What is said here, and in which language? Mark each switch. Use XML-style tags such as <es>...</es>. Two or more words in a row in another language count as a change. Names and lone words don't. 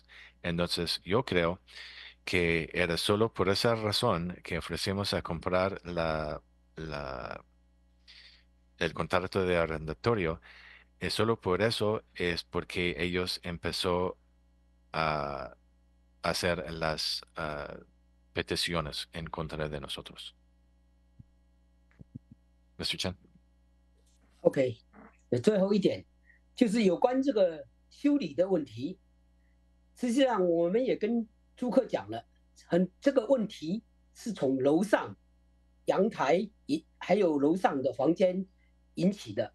<es>Entonces, yo creo que era solo por esa razón que ofrecimos a comprar el contrato de arrendatorio. Solo por eso es porque ellos empezó a hacer las peticiones en contra de nosotros. Mr. Chen.</es> <zh>OK， 最后一点就是有关这个修理的问题。实际上，我们也跟租客讲了，这个问题是从楼上阳台还有楼上的房间引起的。</zh>